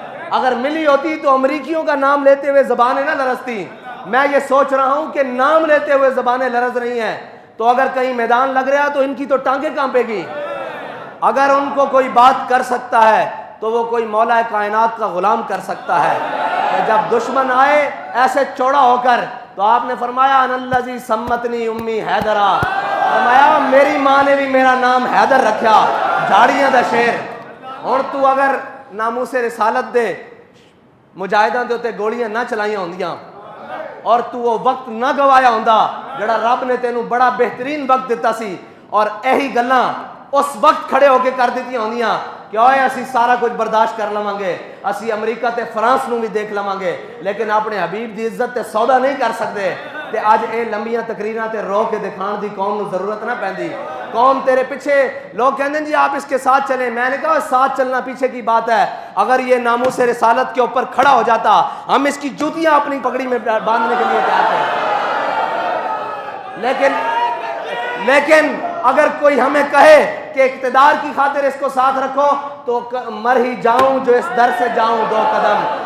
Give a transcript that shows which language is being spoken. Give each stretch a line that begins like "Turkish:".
Urdu: اگر ملی ہوتی تو امریکیوں کا نام لیتے ہوئے زبانیں نہ لرزتی. میں یہ سوچ رہا ہوں کہ نام لیتے ہوئے زبانیں لرز رہی ہیں تو اگر کہیں میدان لگ رہا تو ان کی تو ٹانگیں کانپے گی. اگر ان کو کوئی بات کر سکتا ہے تو وہ کوئی مولا کائنات کا غلام کر سکتا ہے. کہ جب دشمن آئے ایسے چوڑا ہو کر تو آپ نے فرمایا
Arabic: ان الذی سمتنی امی حیدرا,
Urdu: فرمایا میری ماں نے بھی میرا نام حیدر رکھا,
Punjabi: جھاڑیاں دا شیر. اور تو اگر ناموس رسالت دے مجاہداں دے تے گولیاں نہ چلائیاں ہوندیاں اور تو وہ وقت نہ گوایا ہوندا جڑا رب نے تینوں بڑا بہترین وقت دیتا سی, اور یہی گلاں اس وقت کھڑے ہو کے کر دیتی ہوندیاں کہ اوئے اسی سارا کچھ برداشت کر لواں گے, اسی امریکہ تے فرانس نو بھی دیکھ لواں گے, لیکن اپنے حبیب دی عزت تے سودا نہیں کر سکتے. تے اج اے لمبیاں تقریراں تے رو کے دکھان دی قوم نو ضرورت نہ پیندی. قوم تیرے پیچھے لوگ کہندے جی
Urdu: آپ اس کے ساتھ چلیں. میں نے کہا ساتھ چلنا پیچھے کی بات ہے, اگر یہ ناموس رسالت کے اوپر کھڑا ہو جاتا ہم اس کی جوتیاں اپنی پگڑی میں باندھنے کے لیے تیار تھے. لیکن اگر کوئی ہمیں کہے کہ اقتدار کی خاطر اس کو ساتھ رکھو تو مر ہی جاؤں جو اس در سے جاؤں 2 قدم.